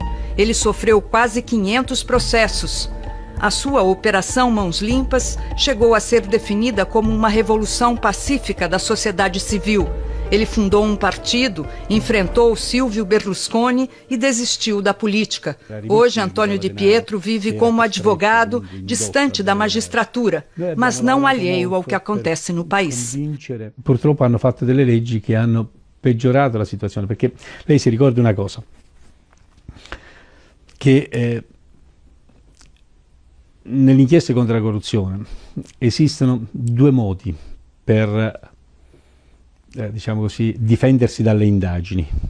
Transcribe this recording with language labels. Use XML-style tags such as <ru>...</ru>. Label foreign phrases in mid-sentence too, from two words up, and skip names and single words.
<pt>Ele sofreu quase 500 processos. A sua Operação Mãos Limpas chegou a ser definida como uma revolução pacífica da sociedade civil. Ele fundou um partido, enfrentou Silvio Berlusconi e desistiu da política. Hoje, Antônio Di Pietro vive como advogado, distante da magistratura, mas não alheio ao que acontece no país.</pt> <it>Purtroppo hanno fatto delle leggi che hanno peggiorato la situazione, perché lei si ricorda una cosa, che nelle inchieste contro la corruzione esistono 2 modi per diciamo così, difendersi dalle indagini.</it>